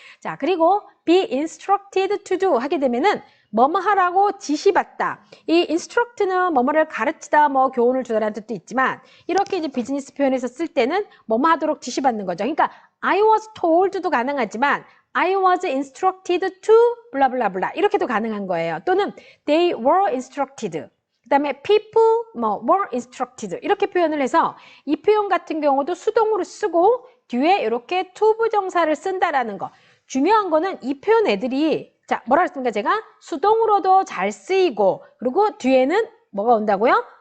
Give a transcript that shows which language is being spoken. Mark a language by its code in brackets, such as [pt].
[ko] 자, 그리고 be instructed to do 하게 되면은 뭐뭐 하라고 지시받다. 이 instruct는 뭐뭐를 가르치다, 뭐 교훈을 주다라는 뜻도 있지만 이렇게 이제 비즈니스 표현에서 쓸 때는 뭐뭐 하도록 지시받는 거죠. 그러니까 [en] I was told [ko] 도 가능하지만 [en] I was instructed to [ko] 블라블라블라 이렇게도 가능한 거예요. 또는 [en] they were instructed. [ko] 그 다음에 [en] people were instructed [ko] 이렇게 표현을 해서 이 표현 같은 경우도 수동으로 쓰고 뒤에 이렇게 투부정사를 쓴다라는 거. 중요한 거는 이 표현 애들이 자, 뭐라 그랬습니까? 제가 수동으로도 잘 쓰이고 그리고 뒤에는 뭐가 온다고요?